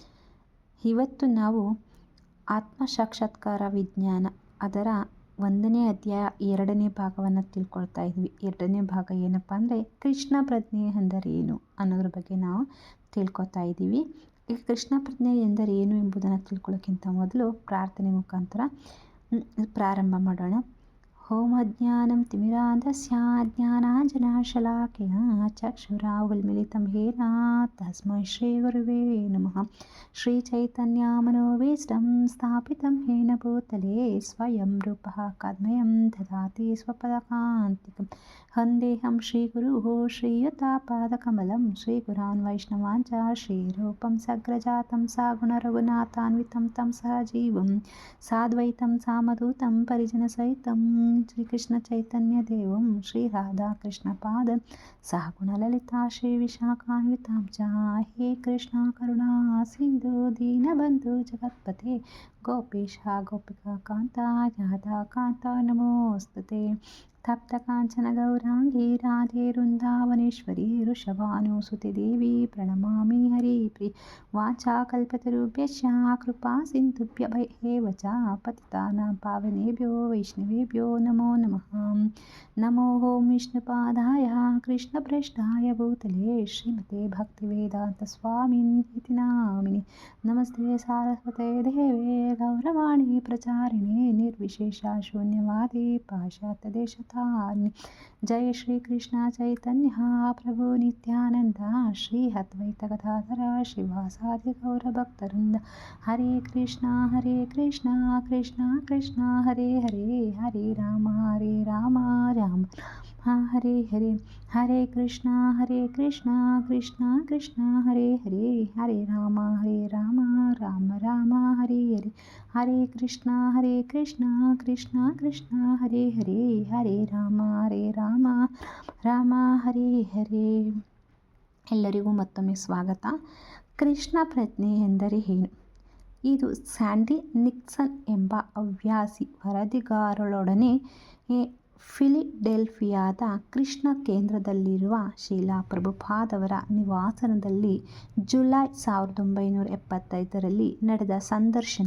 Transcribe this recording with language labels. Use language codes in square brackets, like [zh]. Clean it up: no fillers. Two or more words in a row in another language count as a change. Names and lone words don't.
[kn] ಇವತ್ತು ನಾವು ಆತ್ಮ ಸಾಕ್ಷಾತ್ಕಾರ ವಿಜ್ಞಾನ ಅದರ 1ನೇ ಅಧ್ಯಾಯ 2ನೇ ಭಾಗವನ್ನು ತಿಳ್ಕೊಳ್ತಾ ಇದ್ವಿ. 2ನೇ ಭಾಗ ಏನಪ್ಪ ಅಂದರೆ ಕೃಷ್ಣ ಪ್ರಜ್ಞೆ ಎಂದರೇನು ಅನ್ನೋದ್ರ ಬಗ್ಗೆ ನಾವು ತಿಳ್ಕೊತಾ ಇದ್ದೀವಿ. ಈ ಕೃಷ್ಣ ಪ್ರಜ್ಞೆ ಎಂದರೇನು ಎಂಬುದನ್ನು ತಿಳ್ಕೊಳ್ಳೋಕ್ಕಿಂತ ಮೊದಲು ಪ್ರಾರ್ಥನೆ ಮುಖಾಂತರ ಪ್ರಾರಂಭ ಮಾಡೋಣ. [sa] ಓಂ ಅಜ್ಞಾನಂ ತಿಮಿರಾಂಧಸ್ಯ ಜ್ಞಾನಾಂಜನಶಲಾಕಯ ಚಕ್ಷುರಾವಲ್ಮಿಲಿತಂ ಯೇನ ತಸ್ಮೈ ಶ್ರೀ ಗುರುವೇ ನಮಃ. ಶ್ರೀ ಚೈತನ್ಯ ಮನೋಭೀಷ್ಟಂ ಸ್ಥಾಪಿತಂ ಯೇನ ಭೂತಲೇ ಸ್ವಯಂ ರೂಪಃ ಕದ್ಮಯಂ ದದಾತಿ ಸ್ವಪದಕಾಂತಿಕಂ. ವಂದೇಹಂ ಶ್ರೀಗುರುಃ ಶ್ರೀಯುತಾಪಾದಕಮಲಂ ಶ್ರೀಗುರಾನ್ ವೈಷ್ಣವಾನ್ ಚ ಶ್ರೀರೂಪಂ ಸಗ್ರಜಾತಂ ಸಗುಣರಘುನಾಥಾನ್ವಿತಂ ತಂ ಸಹಜೀವಂ ಸಾದ್ವೈತಂ ಸಾಮಧೂತಂ ಪರಿಜನಸಹಿತಂ ಶ್ರೀಕೃಷ್ಣ ಚೈತನ್ಯ ದೇವಂ ಶ್ರೀ ರಾಧಾ ಕೃಷ್ಣ ಪಾದ ಸಹಗುಣ ಲಲಿತಾ ಶ್ರೀ ವಿಶಾಖಾನ್ವಿತಾಂ ಚ. ಹೇ ಕೃಷ್ಣ ಕರುಣಾ ಸಿಂಧು ದೀನಬಂಧು ಜಗತ್ಪತೆ ಗೋಪೀಶ ಗೋಪಿಕಾ ಕಾಂತ ರಾಧಾ ಕಾಂತ ನಮೋಸ್ತುತೆ. ತಪ್ತ ಕಾಂಚನ ಗೌರಾಂಗಿ ರಾಧೆ ವೃಂದಾವನೇಶ್ವರಿ ವೃಷಭಾನುಸುತೆ ದೇವಿ ಪ್ರಣಮಾಮಿ ಹರಿಪ್ರಿಯ. ವಾಚಾ ಕಲ್ಪತರುಭ್ಯಶ್ಚ ಕೃಪಾ ಸಿಂಧುಭ್ಯ ಏವ ಚ ಪತಿತಾನಾಂ ಪಾವನೇಭ್ಯೋ ವೈಷ್ಣವೇಭ್ಯೋ ನಮೋ ನಮಃ. ನಮೋ ಓಂ ವಿಷ್ಣುಪಾದಾಯ ಕೃಷ್ಣಪ್ರೇಷ್ಠಾಯ ಭೂತಲೇ ಶ್ರೀಮತೆ ಭಕ್ತಿವೇದಾಂತ ಸ್ವಾಮಿನ್ ಇತಿ ನಾಮಿನಿ. ನಮಸ್ತೆ ಸಾರಸ್ವತೆ ದೇವೇ ಗೌರವಾಣಿ ಪ್ರಚಾರಿಣೆ ನಿರ್ವಿಶೇಷ ಶೂನ್ಯವಾದಿ ಪಾಶ್ಚಾತ್ಯ ದೇಶತಾರಿಣಿ. ಜಯ ಶ್ರೀ ಕೃಷ್ಣ ಚೈತನ್ಯ ಪ್ರಭು ನಿತ್ಯಾನಂದ ಶ್ರೀ ಅದ್ವೈತ ಗದಾಧರ ಶ್ರೀವಾಸಾದಿ ಗೌರಭಕ್ತವೃಂದ. ಹರೇ ಕೃಷ್ಣ ಕೃಷ್ಣ ಕೃಷ್ಣ ಹರೇ ಹರೇ ಹರೇ ರಾಮ ರಾಮ ರಾಮ ಹರೇ ಹರೇ. ಹರೇ ಕೃಷ್ಣ ಕೃಷ್ಣ ಕೃಷ್ಣ ಹರೇ ಹರೇ ಹರೇ ರಾಮ ರಾಮ ರಾಮ ಹರೇ ಹರೇ. ಹರೇ ಕೃಷ್ಣ ಕೃಷ್ಣ ಕೃಷ್ಣ ಹರೇ ಹರೇ ಹರೇ ರಾಮ ರಾಮ ಹರೇ ಹರೇ. [kn] ಎಲ್ಲರಿಗೂ ಮತ್ತೊಮ್ಮೆ ಸ್ವಾಗತ. ಕೃಷ್ಣ ಪ್ರಜ್ಞೆ ಎಂದರೆ ಏನು? ಇದು ಸ್ಯಾಂಡಿ ನಿಕ್ಸನ್ ಎಂಬ ಹವ್ಯಾಸಿ ವರದಿಗಾರರೊಡನೆ ಫಿಲಿಡೆಲ್ಫಿಯಾದ ಕೃಷ್ಣ ಕೇಂದ್ರದಲ್ಲಿರುವ ಶ್ರೀಲ ಪ್ರಭುಪಾದವರ ನಿವಾಸದಲ್ಲಿ ಜುಲೈ 1975ರಲ್ಲಿ ನಡೆದ ಸಂದರ್ಶನ.